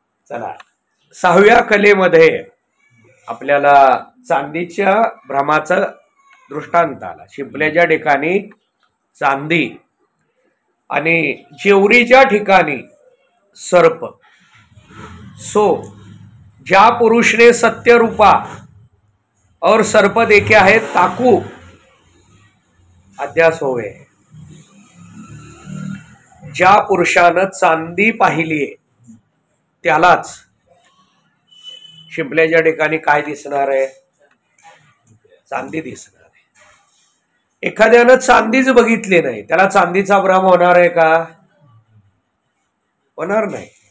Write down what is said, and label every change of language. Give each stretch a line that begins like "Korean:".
Marathi: चला, 6व्या कलेमध्ये आपल्याला चांदीच्या भ्रमाचा दृष्टांत आला. शिंपल्याच्या ठिकाणी चांदी आणि जेवरीच्या ठिकाणी सर्प.
Hindi: सो ज्या पुरुष ने सत्य रूपा और सर्प देखे है ताकू अध्यास होवे.
Marathi: ज्या पुरुषानं चांदी पाहिलीये त्यालाच शिंपल्याच्या ठिकाणी काय दिसणार आहे? चांदी दिसणार आहे. एखाद्यानं चांदीच बघितली नाही त्याला चांदीचा भ्रम होणार आहे का? होणार नाही.